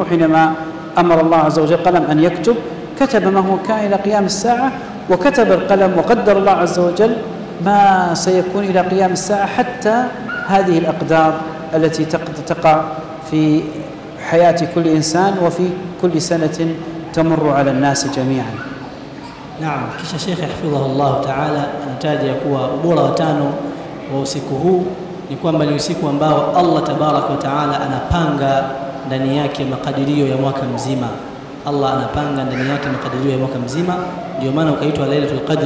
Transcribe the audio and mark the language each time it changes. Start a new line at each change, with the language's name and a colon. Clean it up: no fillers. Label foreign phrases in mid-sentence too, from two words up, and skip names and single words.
Arabic: حينما أمر الله عز وجل قلم أن يكتب، كتب ما هو كائن إلى قيام الساعة، وكتب القلم وقدر الله عز وجل ما سيكون إلى قيام الساعة، حتى هذه الأقدار التي تقع في حياة كل إنسان وفي كل سنة تمر على الناس جميعا.
Swahili: Naam, kisha Sheikh
Arabic: حفظه الله تعالى
Swahili: anataja kuwa ubora wa tano wa usiku huu ni kwamba ni usiku ambao Allah
Arabic: تبارك وتعالى
Swahili: anapanga ndani yake makadirio ya mwaka mzima. Allah anapanga ndani yake makadirio ya mwaka mzima, ndio maana ukaitwa Lailatul Qadr.